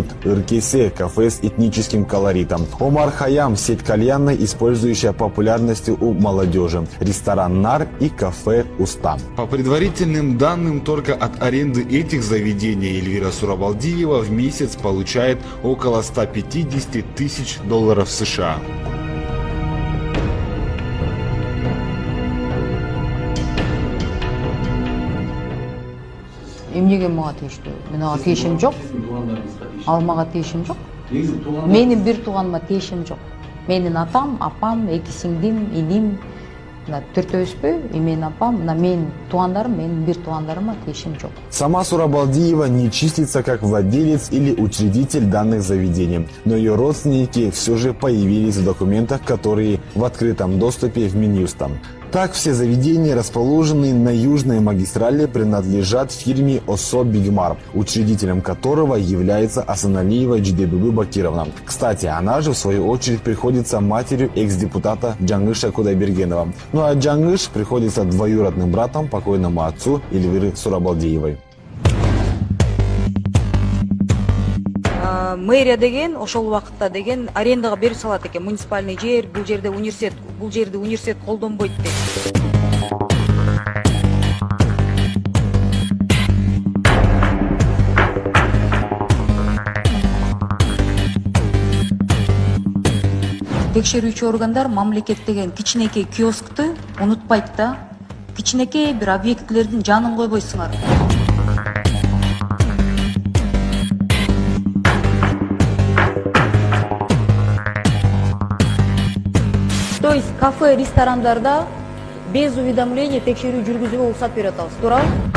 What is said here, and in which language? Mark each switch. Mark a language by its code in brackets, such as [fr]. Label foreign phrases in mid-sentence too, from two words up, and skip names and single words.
[ru] Иркесе – кафе с этническим колоритом. Омар Хайям – сеть кальянной, использующая популярностью у молодежи. Ресторан Нар и кафе Уста. По предварительным данным, только от аренды этих заведений Эльвира Сурабалдиева в месяц получает около 150 тысяч долларов США. [ky] Эмнеге мага тийиштүү? Мен ага тиешим жок. Ал мага тиешим жок. Менин бир тууганыма тиешим жок. Менин атам, апам, эки сиңдим, иним, төртөөбүзбү? Менин апам, менин туугандарым, менин бир туугандарыма тиешим жок. [ru] Сама Сурабалдиева не числится как владелец или учредитель данных заведений, но ее родственники все же появились в документах, которые в открытом доступе в Минюстом. Так, все заведения, расположенные на южной магистрали, принадлежат фирме ОСО «Бигмар», учредителем которого является Асаналиева Джидебюбы Бакировна. Кстати, она же, в свою очередь, приходится матерью экс-депутата Джангыша Кудайбергенова. Ну а Джангыш приходится двоюродным братом покойному отцу Эльвиры Сурабалдиевой. [ky] Мэрия деген ошол убакытта деген арендага берип салат экен, муниципальный жер, бул жерде университет колдонбойт деп. Текшерүүчү органдар мамлекет деген кичинекей киоскту унутпайт да. Кичинекей бир объектилердин жанын койбойсуңар. [ru] То есть [ky] кафе, ресторандарда [ru] без уведомления [ky] текшерүү жүргүзүүгө уруксат берип атабыз, туурабы?